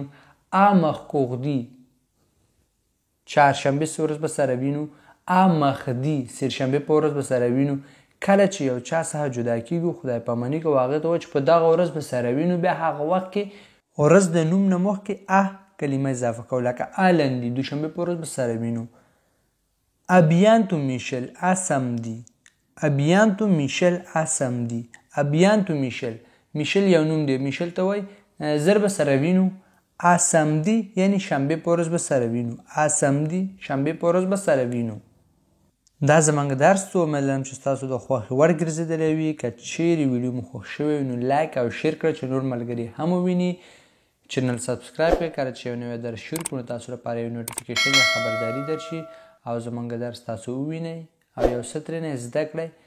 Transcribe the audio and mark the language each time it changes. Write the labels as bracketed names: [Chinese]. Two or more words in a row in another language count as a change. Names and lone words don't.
[Pashto] ا mercredi چهارشنبې په ورځ به سره وینو. ا mardi سرشنبې په ورځ به سره وینو. کله چې یو چا څخه جدا کیږو، خدای پاماني کوو، هغې ته وایو چې په دغه ورځ به سره وینو، بیا هغه وخت کې ورځ د نوم نه مخکې ا کلمه اضافه کوو. لکه ا لندي دوشنبې په ورځ به سره وینو. [French] À bientôt Michel à samedi. À bientôt Michel à samedi. À bientôt Michel. [Pashto] Michel یو نوم دی. Michel ته وایي زر به سره وینو. [French] à samedi [Pashto] یعنی شنبې په ورځ به سره وینو. [French] à samedi [Pashto] شنبې په ورځ به سره وینو. دا زموږ درس و. امید لرم چې ستاسو د خوښې وړ ګرځېدلی وي. که چیرې ویډیو مو خوښ شوی وي نو لایک او شیر کړه چې نور ملګري هم وویني. چینل سبسکرایب کړئ. کله چې یو نوی درس شروع کړو تاسو لپاره یو نوټیفیکیشن یا خبرداری درشي او زموږ درس تاسو ووینئ او یو څه ترېنه زده کړئ.